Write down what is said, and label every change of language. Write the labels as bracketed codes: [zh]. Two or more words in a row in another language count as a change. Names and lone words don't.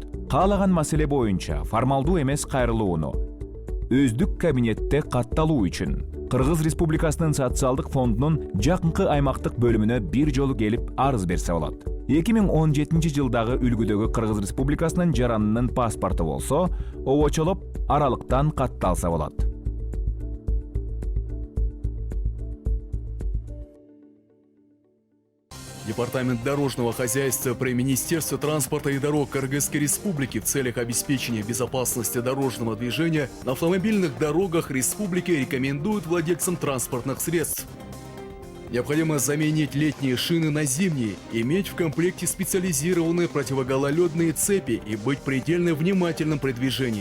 [ky] Каалаган маселе боюнча формалдуу эмес кайрылууну өздүк кабинетте катталуу үчүн Кыргыз Республикасынын социалдык фондунун жакынкы аймактык бөлүмүнө бир жолу келип арыз берсе болот. 2017 жылдагы үлгүдөгү Кыргыз Республикасынын жаранынын паспорту болсо, обочолоп аралыктан катталса болот. [ru] Департамент дорожного хозяйства при Министерстве транспорта и дорог Кыргызской Республики в целях обеспечения безопасности дорожного движения на автомобильных дорогах республики рекомендует владельцам транспортных средств: необходимо заменить летние шины на зимние, иметь в комплекте специализированные противогололедные цепи и быть предельно внимательным при движении.